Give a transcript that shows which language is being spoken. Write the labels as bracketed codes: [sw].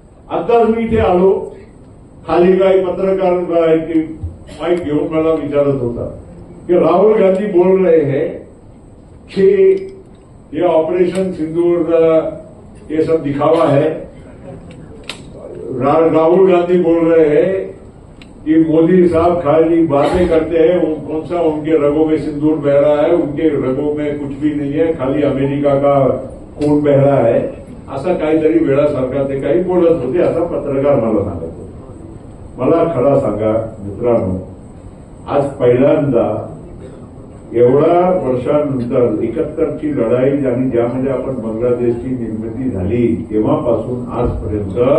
[mr] आताच मी इथे आलो, खाली काही पत्रकार माईक घेऊन मला विचारत होता [hi] कि राहुल गांधी बोल रहे हैं कि ये ऑपरेशन सिंदूर ये सब दिखावा है. राहुल गांधी बोल रहे हैं कि मोदी साहब खाली बातें करते हैं, कौन सा उनके रगों में सिंदूर बह रहा है, उनके रगों में कुछ भी नहीं है, खाली अमेरिका का खून बह रहा है. [mr] असा काहीतरी वेळासारखा ते काही बोलत होते, असा पत्रकार मला सांगत होते. मला खरा सांगा मित्रांनो, आज पहिल्यांदा एवढ्या वर्षांनंतर 71ची लढाई आणि ज्यामध्ये आपण बांगलादेशची निर्मिती झाली तेव्हापासून आजपर्यंत